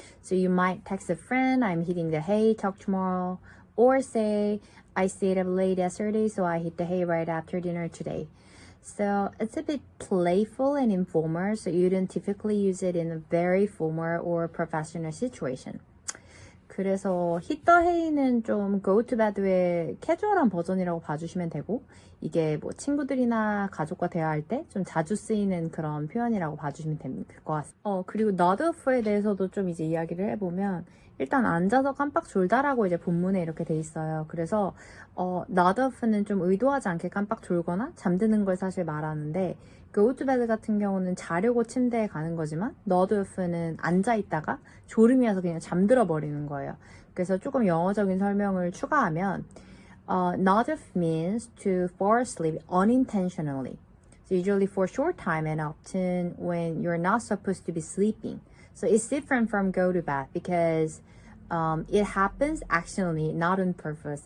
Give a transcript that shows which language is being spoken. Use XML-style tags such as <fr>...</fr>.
<en>So you might text a friend, I'm hitting the hay, talk tomorrow. Or say, I stayed up late yesterday, so I hit the hay right after dinner today. So it's a bit playful and informal, so you don't typically use it in a very formal or professional situation.</en> <ko>그래서 hit the hay는 좀 go to bed의 캐주얼한 버전이라고 봐주시면 되고, 이게 뭐 친구들이나 가족과 대화할 때 좀 자주 쓰이는 그런 표현이라고 봐주시면 될 것 같습니다. 그리고 nod off에 대해서도 좀 이제 이야기를 해보면, 일단 앉아서 깜빡 졸다라고 이제 본문에 이렇게 돼 있어요. 그래서 nod off는 좀 의도하지 않게 깜빡 졸거나 잠드는 걸 사실 말하는데, go to bed 같은 경우는 자려고 침대에 가는 거지만 nod off는 앉아 있다가 졸음이 와서 그냥 잠들어 버리는 거예요. 그래서 조금 영어적인 설명을 추가하면</ko> <en>nod off means to fall asleep unintentionally. So usually for a short time and often when you're not supposed to be sleeping. So it's different from go to bed because it happens accidentally, not on purpose.</en>